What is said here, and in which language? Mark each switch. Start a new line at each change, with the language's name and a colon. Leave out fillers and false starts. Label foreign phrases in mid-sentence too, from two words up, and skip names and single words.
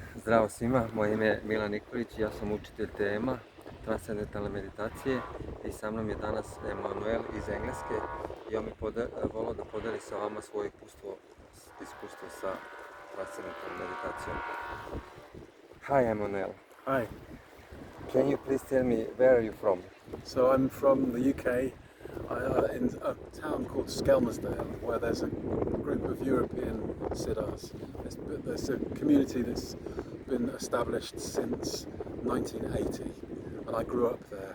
Serbian: Zdravo svima, moje ime je Milan Nikolić, ja sam učitelj tema Transcendentalne meditacije i sa mnom je danas Emanuel iz Engleske i on bi volio da podeli sa vama svoje iskustvo sa Transcendentalnom meditacijom.
English: Hi Emanuel. Hi. Can you please tell me where are you from? So I'm from the UK, in a town called Skelmersdale, where there's a group of European Siddhas. There's a community that's been established since 1980, and I grew up there.